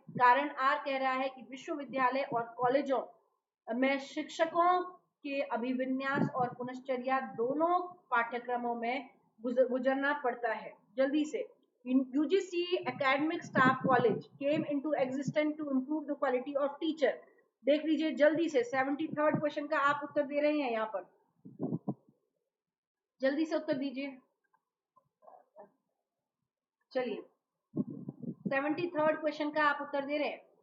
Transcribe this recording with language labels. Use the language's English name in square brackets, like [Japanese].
[Hindi] कारण आर कह रहा है कि विश्वविद्यालय और कॉलेजों में शिक्षकों के अभिविन्यास और पुनश्चर्या दोनों पाठ्यक्रमों में गुजरना पड़ता है। जल्दी से [English] UGC academic staff college came into existence to improve the quality of teacher। [Hindi] देख लीजिए जल्दी से 73rd क्वेश्चन का आप उत्तर दे रहे हैं, यहाँ पर जल्दी से उत्तर दीजिए। चलिए 73rd क्वेश्चन का आप उत्तर दे रहे हैं।